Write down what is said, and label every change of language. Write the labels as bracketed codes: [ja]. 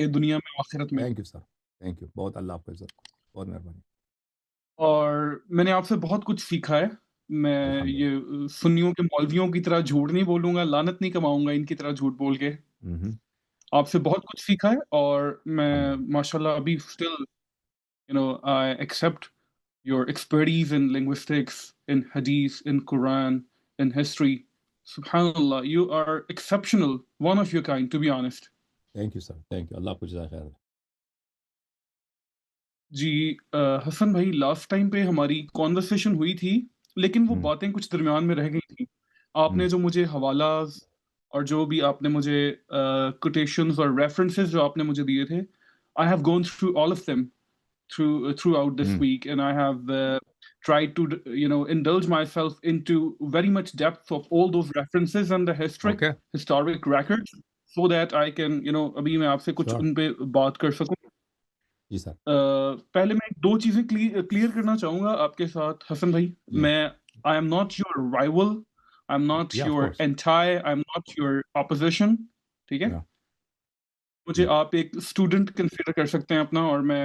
[ur] دے دنیا میں آخرت میں. [en] Thank you sir. Thank you. [ur] بہت اللہ آپ کو عزت. بہت مہربانی. اور میں نے آپ سے بہت کچھ سیکھا ہے. میں الحمدللہ. یہ سنیوں کے مولویوں کی طرح جھوٹ نہیں بولوں گا، لعنت نہیں کماؤں گا ان کی طرح جھوٹ بول کے. آپ سے بہت کچھ سیکھا ہے اور میں الحمدللہ. ماشاء اللہ ابھی still [en] I accept your expertise in linguistics, in hadith, in Quran, in history. Subhanallah, you are exceptional, one of your kind, to be honest. Thank you sir. Thank you. [ur] اللہ آپ کو جزائے خیر. جی حسن بھائی، لاسٹ ٹائم پہ ہماری conversation ہوئی تھی لیکن وہ باتیں کچھ درمیان میں رہ گئی تھیں. آپ نے جو مجھے حوالہ اور جو بھی آپ نے مجھے کوٹیشنز اور ریفرنسز جو آپ نے مجھے دیے تھے، [en] I have gone through all of them throughout this week, and I have tried to indulge myself into very much depth of all those references and the okay. historic records, so that I can [ur] ابھی میں آپ سے کچھ شور. ان پہ بات کر سکوں. جی سر. پہلے میں دو چیزیں کلیئر کرنا چاہوں گا آپ کے ساتھ حسن بھائی. جی. [en] میں I am not your rival, I am not ya of your course. Anti, I am not your opposition. [ur] ٹھیک ہے، یا. مجھے جی. آپ ایک اسٹوڈنٹ کنسیڈر کر سکتے ہیں اپنا، اور میں